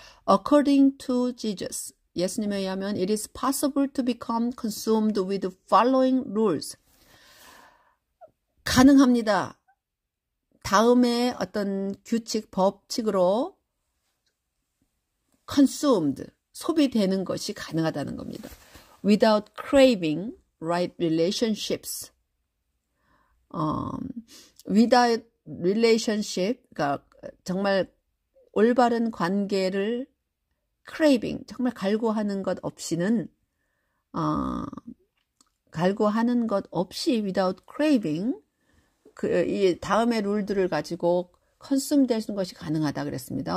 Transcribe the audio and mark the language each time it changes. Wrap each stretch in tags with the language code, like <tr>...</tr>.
<en>According to Jesus,</en> <ko>예수님에 의하면</ko> <en>it is possible to become consumed with the following rules.</en> <ko>가능합니다. 다음에 어떤 규칙, 법칙으로 consumed, 소비되는 것이 가능하다는 겁니다.</ko> <en>Without craving right relationships.</en> <ko>Without relationship, 그러니까 정말 올바른 관계를 craving, 정말 갈구하는 것 없이는 갈구하는 것 없이</ko> <en>without craving</en> <ko>이 다음의 룰들을 가지고 consume 되는 것이 가능하다 그랬습니다.</ko>